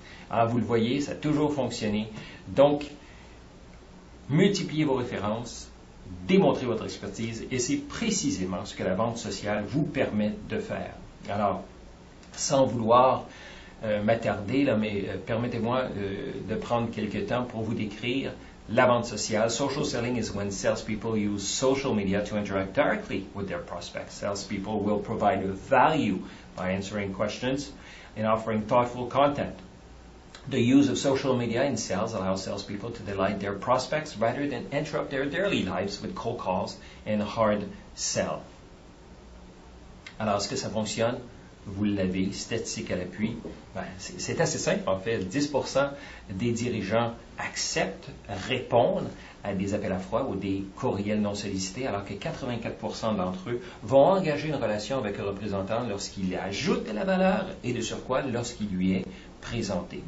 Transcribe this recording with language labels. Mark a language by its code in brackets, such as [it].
[fr] Alors, vous le voyez, ça a toujours fonctionné. Donc, multipliez vos références, démontrez votre expertise, et c'est précisément ce que la vente sociale vous permet de faire. Alors, sans vouloir m'attarder, mais permettez-moi de prendre quelques temps pour vous décrire la vente sociale. [en] Social selling is when salespeople use social media to interact directly with their prospects. Salespeople will provide value by answering questions and offering thoughtful content. The use of social media in sales allows salespeople to delight their prospects rather than interrupt their daily lives with cold calls and hard sell. [fr] Alors, est-ce que ça fonctionne? Vous l'avez, statistique à l'appui. C'est assez simple, en fait. 10% des dirigeants acceptent, répondent à des appels à froid ou des courriels non sollicités, alors que 84% d'entre eux vont engager une relation avec le représentant lorsqu'il ajoute de la valeur et de surcroît lorsqu'il lui est présenté.